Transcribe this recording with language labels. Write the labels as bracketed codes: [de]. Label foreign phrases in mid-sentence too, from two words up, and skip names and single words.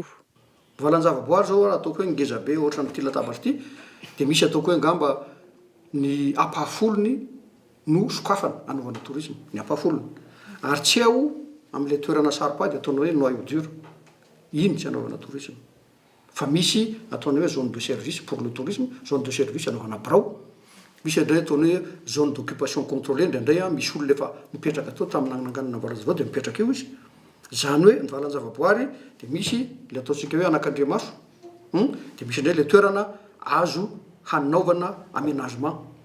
[mg] Valan-javaboary zao ataoko hoe ngeza be ohatra n'ity latabatra ity dia misy ataoko hoe ngamba ny ampahafolony no sokafana anaovana tourisme ny ampahafolony ary tsy ao amin'ilay toerana saropady ataonao hoe [fr] noyau dur [mg] iny tsy anaovana tourisme. Fa misy ataonao hoe [fr] zone de service pour le tourisme, zone de service [mg] anaovana birao. Misy indray ataonao hoe [fr] zone d'occupation contrôlée [mg] indraindray misy olona efa mipetraka tao tamin'ny nanganana valan-javaboary dia mipetraka eo izy. Zany hoe ny valan-javaboary dia misy le ataontsika hoe anak'Andriamaso, dia misy indray le toerana azo hanaovana aménagement.